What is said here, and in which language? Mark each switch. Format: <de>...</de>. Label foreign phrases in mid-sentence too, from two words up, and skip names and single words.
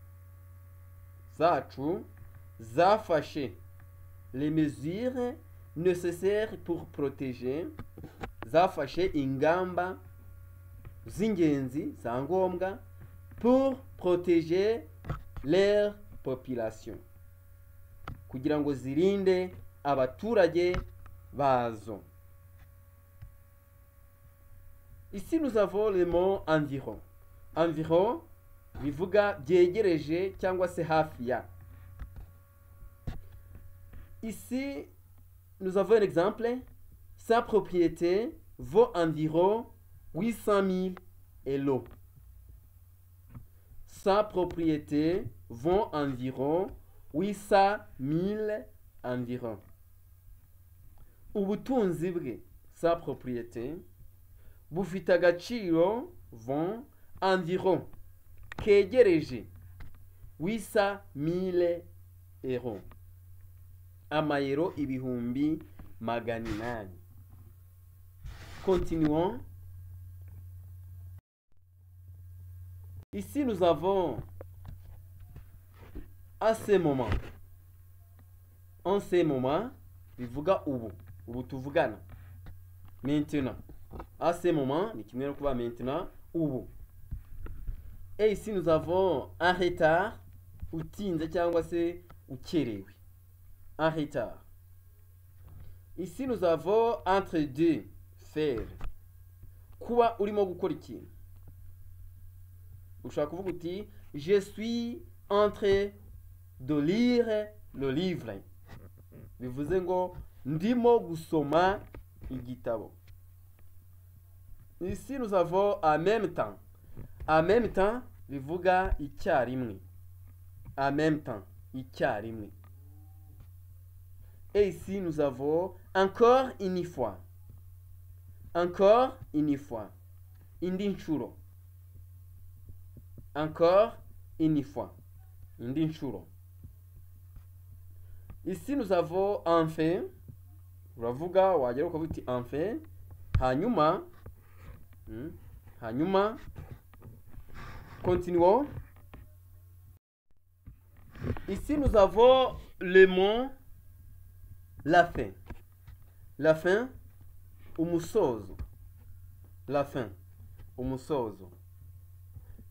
<rw>zacu zafashe</rw> <fr>les mesures nécessaires pour protéger,</fr> <rw>zafashe ingamba z'ingenzi za ngombwa</rw> <fr>pour protéger leur population,</fr> <rw>kugira ngo zirinde abaturage bazo.</rw> <fr>Ici nous avons le mot environ.</fr> <rw>Environ bivuga byegereje cyangwa se hafi ya.</rw> <fr>Ici nous avons un exemple, sa propriété vaut environ 800 000 €. Sa propriété vaut environ 800 000 environ.</fr> <rw>Ubutunzi bwe,</rw> <fr>sa propriété,</fr> <rw>bufite agaciro</rw> <fr>vont environ</fr> <rw>kegereje 800 000 €, amayero ibihumbi magana 800.</rw> <fr>Continuons. Ici nous avons à ce moment, en ce moment</fr> <rw>bivuga ubu tuvugana,</rw> <fr>maintenant. À ce moment,</fr> <rw>ni kimwe no kuba maintenant, ubu.</rw> <fr>Et ici nous avons un retard,</fr> <rw>utinze cyangwa se ukerewe.</rw> <fr>Un retard. Ici nous avons entre deux, faire.</fr> <rw>Kuba urimo gukora ikintu. Ushaka kuvuga uti</rw> <fr>je suis en train de lire le livre.</fr> <rw>Bivuze ngo ndimo gusoma igitabo.</rw> <fr>Ici nous avons en même temps. En même temps</fr> <rw>bivuga icyarimwe.</rw> <fr>En même temps icyarimwe. Et ici nous avons encore une fois. Encore une fois.</fr> <rw>Indi nshuro.</rw> <fr>Encore une fois.</fr> <rw>Indi nshuro.</rw> <fr>Ici nous avons enfin.</fr> <rw>Uravuga wagera ukavuga uti enfin. Hanyuma. Hanyuma.</rw> <fr>Continuons. Ici nous avons le mot la fin. La fin, umusozo. La fin, umusozo.</fr>